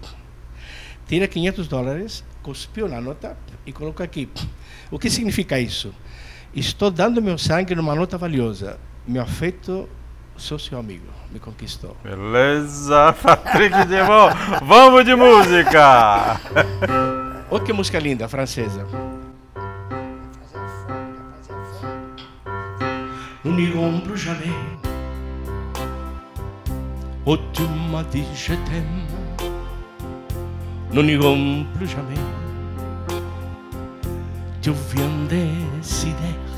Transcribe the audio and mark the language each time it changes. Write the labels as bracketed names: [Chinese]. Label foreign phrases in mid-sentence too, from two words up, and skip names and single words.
[Portuguese] Tira $500, cuspiu na nota e coloca aqui. O que significa isso? Estou dando meu sangue numa nota valiosa. Meu afeto, sou seu amigo. Me conquistou. Beleza, Patrick Devon. Vamos de música! Olha que música linda, francesa. [French] Nous n'irons plus jamais. Oh, tu m'as dit je t'aime. Nous n'irons plus jamais. Tu viens décider.